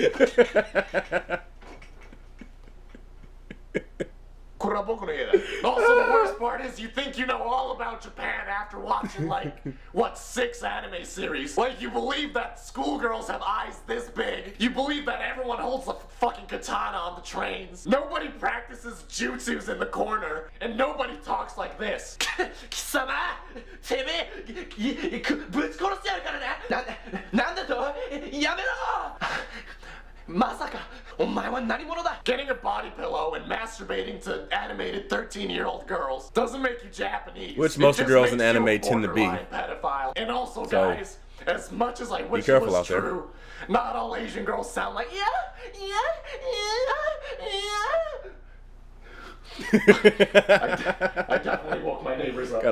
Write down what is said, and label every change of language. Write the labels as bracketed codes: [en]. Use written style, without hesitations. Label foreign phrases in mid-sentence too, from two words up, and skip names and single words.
[en] Also, the worst part is you think you know all about Japan after watching, like, what, 6 anime series. Like, you believe that schoolgirls have eyes this big. You believe that everyone holds a fucking katana on the trains. Nobody practices jutsus in the corner, and nobody talks like this. [ja] 貴様、てめえ、ぶっ殺してやるからな. なんだと、やめろ！まさか、お前は何だ? [en] Getting a body pillow and masturbating to animated 13-year-old girls doesn't make you Japanese. Which most It just girls in makes you anime a tend to be. borderline pedophile. And also, So, guys, as much as I wish it careful was out there. true, not all Asian girls sound like I definitely woke my neighbors up.